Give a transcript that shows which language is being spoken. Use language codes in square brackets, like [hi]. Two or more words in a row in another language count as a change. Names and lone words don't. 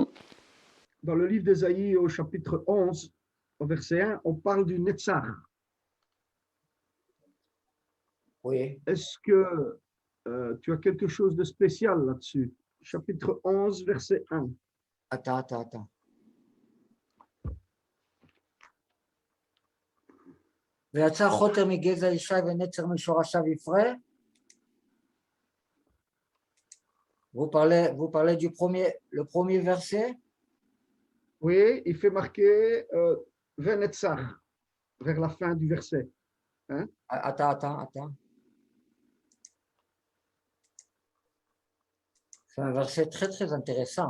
[fr] Dans le livre d'Ésaïe au chapitre 11, au verset 1, on parle du Netzar. Oui. Est-ce que tu as quelque chose de spécial là-dessus? Chapitre 11, verset 1. Attends. [he] ויצא חוטר מגזע ישי ונצר משורשיו יפרה. [fr] Vous parlez du le premier verset? Oui, il fait marquer Venetzar, vers la fin du verset. Hein? Attends. C'est un verset très, très intéressant.